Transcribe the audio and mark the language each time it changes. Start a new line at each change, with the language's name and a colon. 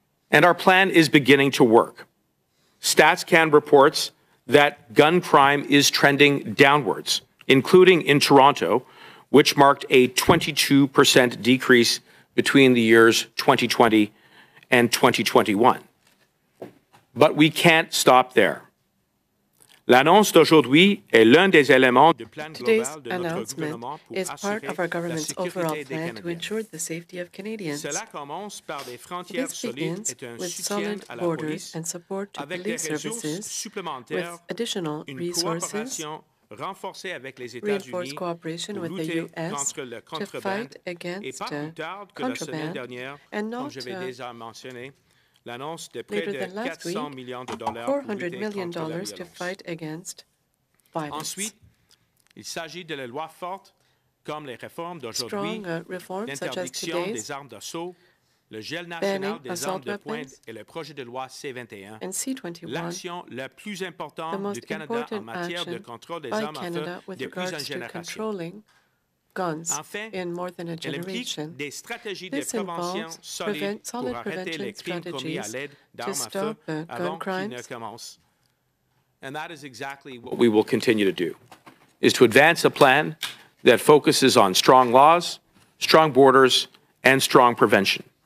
English: And our plan is beginning to work. StatsCan reports that gun crime is trending downwards, including in Toronto, which marked a 22% decrease between the years 2020 and 2021. But we can't stop there.
French: L'annonce d'aujourd'hui est l'un des éléments du plan global de notre gouvernement pour assurer la sécurité des Canadiens. Cela commence par des frontières solides et un soutien à la police avec des ressources supplémentaires, une coopération renforcée avec les États-Unis pour lutter contre le contrebande et pas plus tard que la semaine dernière, comme je l'ai déjà mentionné, l'annonce de près de 400 millions de dollars pour lutter contre la violence. Ensuite, il s'agit de la loi forte comme les réformes d'aujourd'hui, l'interdiction des armes d'assaut, le gel national des armes de pointe et le projet de loi C-21, l'action la plus importante du Canada en matière de contrôle des armes à feu depuis une génération.
English: guns in more than a generation. This involves solid prevention strategies to stop gun crimes. And that is exactly what we will continue to do, is to advance a plan that focuses on strong laws, strong borders, and strong prevention.